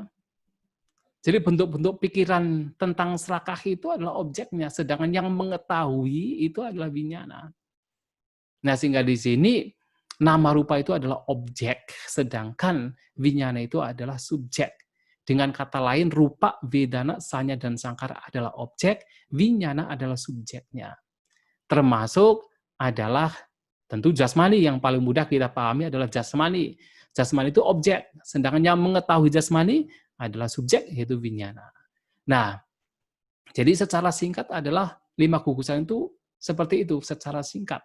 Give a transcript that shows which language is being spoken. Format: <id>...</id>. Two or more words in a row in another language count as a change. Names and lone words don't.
<id>Jadi bentuk-bentuk pikiran tentang serakah itu adalah objeknya, sedangkan yang mengetahui itu adalah winyana. Nah, sehingga di sini</id> <pi>nama rupa</pi> <id>itu adalah objek, sedangkan winyana itu adalah subjek. Dengan kata lain,</id> <pi>rupa, vedana, sanya,</pi> <id>dan sangkara adalah objek, vinyana adalah subjeknya. Termasuk adalah tentu jasmani, yang paling mudah kita pahami adalah jasmani. Jasmani itu objek, sedangkan yang mengetahui jasmani adalah subjek, yaitu vinyana. Nah, jadi secara singkat adalah 5 gugusan itu seperti itu, secara singkat.</id>